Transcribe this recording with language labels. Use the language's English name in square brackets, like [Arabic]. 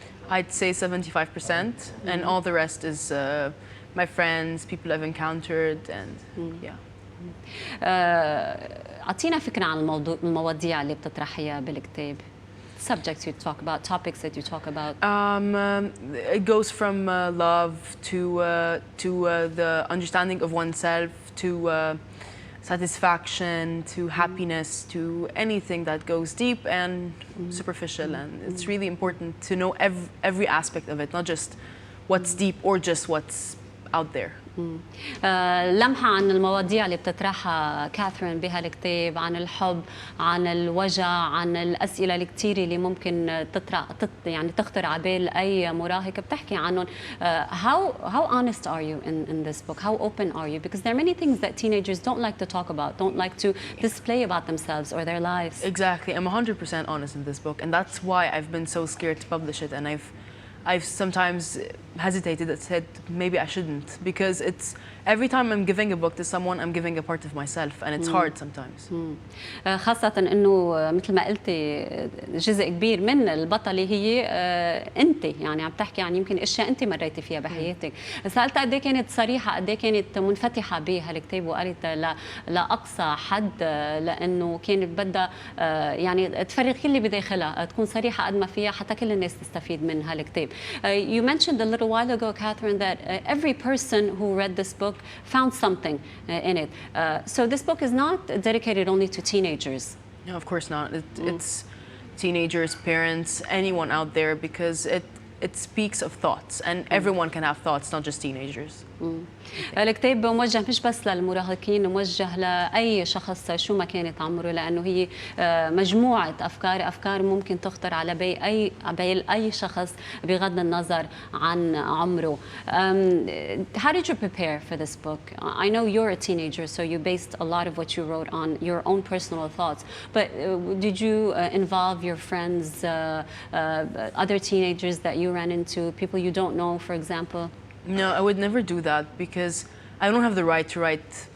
[English] I'd say 75%, and all the rest is my friends, people I've encountered, and yeah. [Arabic] أعطينا فكرة عن المواضيع اللي بتطرحيها بالكتاب. [English] Subjects you talk about, topics that you talk about. It goes from love to the understanding of oneself, to satisfaction, to happiness, to anything that goes deep and superficial. And it's really important to know every aspect of it, not just what's deep or just what's out there. [Arabic] لمحة عن المواضيع اللي بتطرحها كاثرين بهالكتاب، عن الحب، عن الوجع، عن الأسئلة الكتيرة اللي ممكن يعني تخطر على بال أي مراهق بتحكي عنهم. [English] How honest are you in this book? How open are you? Because there are many things that teenagers don't like to talk about, don't like to display about themselves or their lives. Exactly. I'm 100% honest in this book, and that's why I've been so scared to publish it, and I've sometimes hesitated and said maybe I shouldn't, because it's every time I'm giving a book to someone, I'm giving a part of myself, and it's hard sometimes. [Arabic] خاصة إنه مثل ما قلتي جزء كبير من البطلة هي أنت، يعني عم تحكي عن يمكن أشياء أنت مريتي فيها بحياتك. سألتها قد إيه كانت صريحة، قد إيه كانت منفتحة بهالكتاب، وقالت لأقصى حد، لأنه كانت بدها يعني تفرغ كل اللي بداخلها، تكون صريحة قد ما فيها حتى كل الناس تستفيد من هالكتاب. [English] You mentioned a little while ago, Kathrin, that every person who read this book found something in it. So this book is not dedicated only to teenagers. No, of course not. It's teenagers, parents, anyone out there, because it speaks of thoughts, and everyone can have thoughts, not just teenagers. [Arabic] الكتاب موجه مش بس للمراهقين، موجه لأي شخص شو ما كانت عمره، لأنه هي مجموعة أفكار ممكن تخطر على بال أي شخص بغض النظر عن عمره. [English] How did you prepare for this book? I know you're a teenager, so you based a lot of what you wrote on your own personal thoughts, but did you involve your friends, other teenagers that you ran into, people you don't know, for example? No, I would never do that, because I don't have the right to write